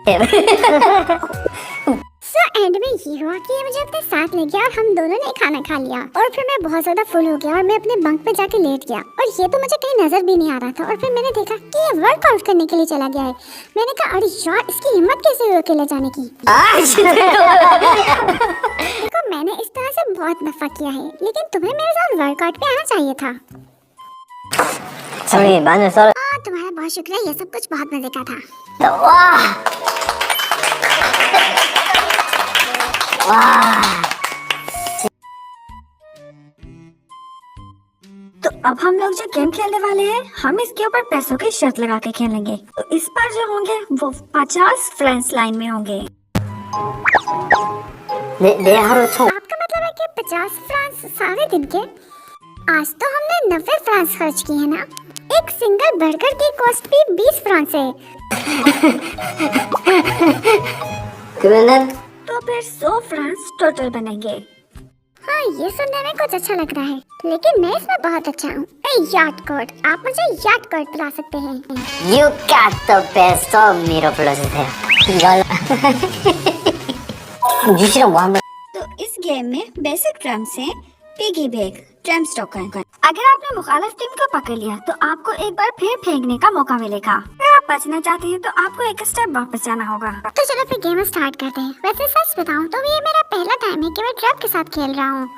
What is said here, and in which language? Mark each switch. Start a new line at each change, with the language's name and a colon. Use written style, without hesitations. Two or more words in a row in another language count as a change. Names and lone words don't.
Hindi: सो एंड में ये हुआ कि ये मुझे अपने साथ ले गया और हम दोनों ने खाना खा लिया और फिर मैं बहुत ज्यादा फुल हो गया और मैं अपने बंक पे जाके लेट गया और ये तो मुझे कहीं नजर भी नहीं आ रहा था। और फिर मैंने देखा कि ये वर्कआउट करने के लिए चला गया है। मैंने कहा अरे यार इसकी हिम्मत कैसे हुई अकेले जाने की। देखो मैंने इस तरह से बहुत नफा किया है, लेकिन तुम्हें मेरे साथ वर्कआउट पे आना चाहिए था।
Korean: 저기 마늘 썰어.
Hindi: तुम्हारा बहुत शुक्रिया, ये सब कुछ बहुत मजे का था।
Korean: 와.
Hindi: तो अब हम लोग जो गेम खेलने वाले हैं हम इसके ऊपर पैसों की शर्त लगा के खेलेंगे। तो इस बार जो होंगे वो 50 फ्रेंड्स लाइन में होंगे।
Korean: 내 하루 총
Hindi: आपका मतलब है कि 50 फ्रांस सारे दिन के? आज तो हमने 90 फ्रांस खर्च किए हैं ना। एक
English: single burger
Hindi: की कॉस्ट भी 20 फ्रांस है।
Korean: 그러면은
Hindi: तो फिर 100 फ्रांस टोटल बनेंगे। हाँ ये सुनने में कुछ अच्छा लग रहा है, लेकिन मैं इसमें बहुत अच्छा हूँ। याट कोड, आप मुझे याट कोड पिला सकते हैं।
English: You got the best of me로 불러주세요.
Korean: 이걸 유시랑 뭐 한번
Hindi: तो इस गेम में
English: basic trumps
Hindi: हैं
English: piggy bag, trumps token.
Hindi: अगर आपने मुखालिफ टीम को पकड़ लिया तो आपको एक बार फिर फेंकने का मौका मिलेगा। अगर आप बचना चाहते हैं तो आपको एक स्टेप वापस जाना होगा। तो चलो फिर
English: game start
Hindi: करते हैं। वैसे सच बताऊं तो ये मेरा पहला टाइम है कि मैं ट्रक के साथ खेल रहा हूँ।